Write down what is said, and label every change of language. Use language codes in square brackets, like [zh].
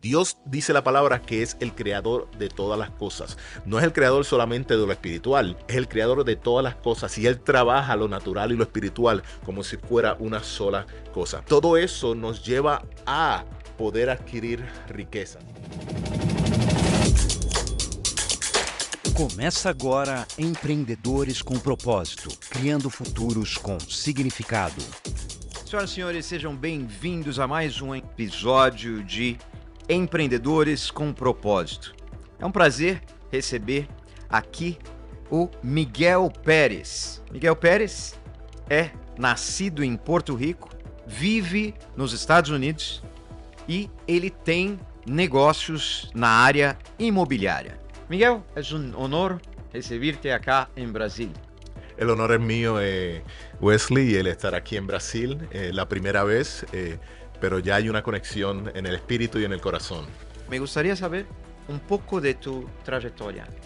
[es] Dios dice la palabra que es el creador de todas las cosas. No es el creador solamente de lo espiritual, es el creador de todas las cosas y Él trabaja lo natural y lo espiritual como si fuera una sola cosa. Todo eso nos lleva a poder adquirir riqueza. [pt] Começa agora Empreendedores com Propósito, criando futuros com significado. Senhoras e senhores, sejam bem-vindos a mais um episódio de Empreendedores com Propósito. É um prazer receber aqui o Miguel Pérez. Miguel Pérez é nascido em Porto Rico, vive nos Estados Unidos e ele tem negócios na área imobiliária. [es] Miguel, es un honor recibirte acá en Brasil. El honor es mío, Wesley, el estar aquí en Brasil, la primera vez, pero ya hay una conexión en el espíritu y en el corazón. Me gustaría saber un poco de tu trayectoria.